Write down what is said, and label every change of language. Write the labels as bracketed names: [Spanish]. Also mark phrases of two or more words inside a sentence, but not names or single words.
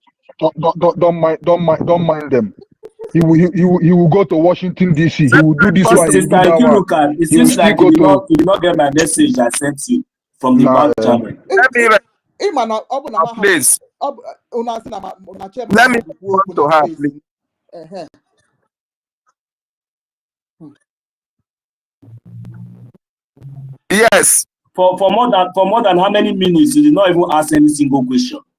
[English] Don't mind them. He will go to Washington D.C. He will do this one. He will Sister do that one. Ikiruka, it He will seems still like go to you did not get my message I sent you from the nah. back channel. Let me [Igbo] Ịma na ọ bụ na ha [English] please. [Igbo] una sị na chairman [English] Let me [Igbo] ha kwuo okwu [English] to [Igbo] na [English] her, space. please. Ehe. Yes. For more than how many minutes you did not even ask any single question.